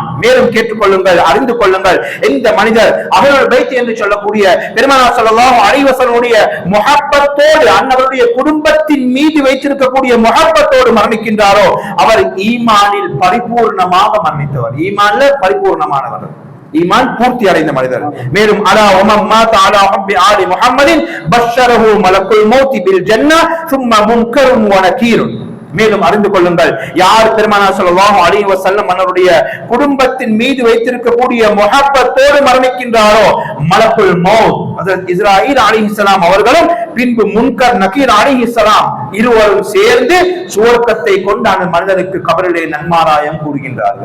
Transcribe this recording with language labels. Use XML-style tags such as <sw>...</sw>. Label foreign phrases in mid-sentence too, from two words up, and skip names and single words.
<ta>மேலும் கேட்டுக்கொள்ளுங்கள், அறிந்து கொள்ளுங்கள், இந்த மனிதர்</ta> <ar>أهل البيت</ar> <ta>என்று சொல்லக்கூடிய பெருமானார்</ta> <ar>صلى الله عليه وسلم</ar> <ta>முஹப்பத்தோடு அன்னவருடைய குடும்பத்தின் மீது வைத்திருக்கக்கூடிய முஹப்பத்தோடு மரணிக்கின்றாரோ அவர் ஈமானில் பரிபூர்ணமாக மரணித்தவர், ஈமான்ல பரிபூர்ணமானவர், ஈமான் பூர்த்தி அடைந்த மனிதர்.</ta> <ar>மேலும் ألا ومن مات على حب آل محمد بشره ملك الموت بالجنة ثم منكر ونكير.</ar> <ta>மேலும் அறிந்து கொள்ளுங்கள், யார் பெருமானார்</ta> <ar>صلى الله عليه وسلم</ar> <ta>அவருடைய குடும்பத்தின் மீது வைத்திருக்கக்கூடிய முஹப்பத்தோடு மரணிக்கின்றாரோ</ta> <ar>ملك الموت</ar> <ta>ஹஜ்ரத் இஸ்ராயீல் அலைஹிஸ்ஸலாம் அவர்களும் பின்பு முன்கர் நகீர் அலைஹிஸ்ஸலாம் இருவரும் சேர்ந்து சுவர்க்கத்தை கொண்டு அந்த மனிதனுக்கு கபரிலே நன்மாராயம் கூறுகின்றார்கள்.</ta>